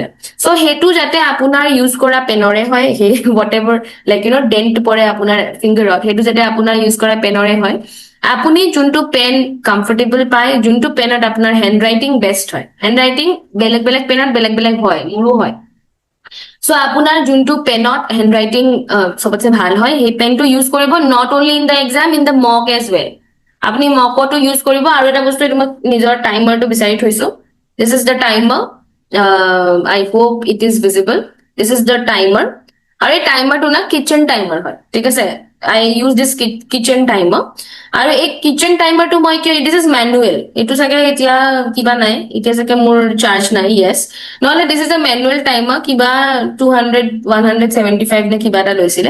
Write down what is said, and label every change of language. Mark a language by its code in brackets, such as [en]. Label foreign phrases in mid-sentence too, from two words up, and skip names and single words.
[as] চ' সেইটো যাতে আপোনাৰ ইউজ কৰা পেনৰে হয়, সেই [en] whatever like you know dent [as] পৰে আপোনাৰ ফিংগাৰত, সেইটো যাতে আপোনাৰ ইউজ কৰা পেনৰে হয়। আপুনি যোনটো পেন কমফৰ্টেবল পায়, যোনটো পেনত আপোনাৰ [en] hand writing best [as] হয়, [en] hand writing [as] বেলেগ বেলেগ পেনত বেলেগ বেলেগ হয়, মোৰো হয়। চ' আপোনাৰ যোনটো পেনত [en] hand writing [as] চবতছে ভাল হয়, সেই পেনটো ইউজ কৰিব, [en] Not only in the exam, in the mock as well. [as] আপুনি মকতো ইউজ কৰিব। আৰু এটা বস্তু এইটো মই নিজৰ টাইমাৰটো বিচাৰি থৈছো, [en] this is the timer, I hope it is visible, this is the timer. [as] আৰু এই টাইমাৰটো না [en] kitchen timer [as] হয়, ঠিক আছে, [en] I use this kitchen timer. [as] আৰু এই [en] kitchen timer [as] মই কিয়, [en] this is manual, [as] এইটো চাগে এতিয়া কিবা নাই, এতিয়া চাগে মোৰ চাৰ্জ নাই, য়েছ, নহলে [en] this is a manual timer, [as] কিবা 175 নে কিবা এটা লৈছিলে।